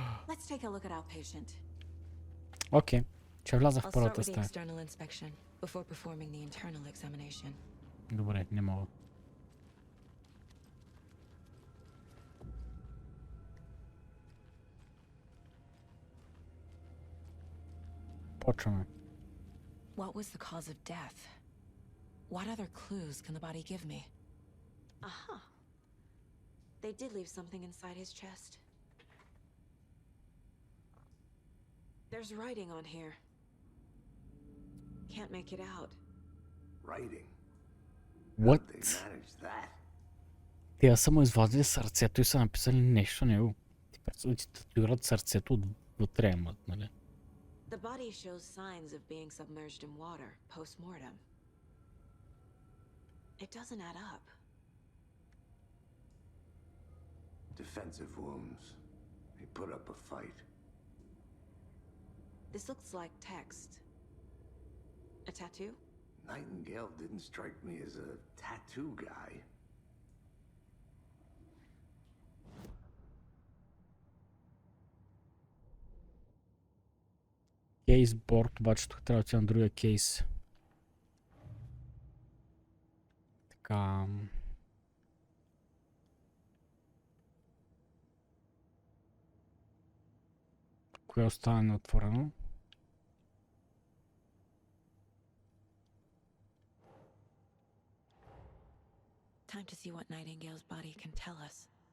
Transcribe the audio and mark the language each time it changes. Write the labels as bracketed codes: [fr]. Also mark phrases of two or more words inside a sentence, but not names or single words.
[bg] Окей, ще вляза в първата стая. Добре, не мога. Почваме. [en] What was the cause of death? What other clues can the body give me? Aha. They did leave something inside his chest. There's writing on here. Can't make it out. Writing? What? They managed that. [bg] Те са му извадили сърцето и са написали нещо него. Ти представи, че татуират сърцето отвътре, нали? [en] The body shows signs of being submerged in water post-mortem. It doesn't add up. Defensive wounds. They put up a fight. This looks like text. A tattoo? Nightingale didn't strike me as a tattoo guy. [bg] Кейсборд, обаче тук трябва да отида на другия кейс. Така. Кое остава неотворено? [en] Time to see what Nightingale's body can tell us.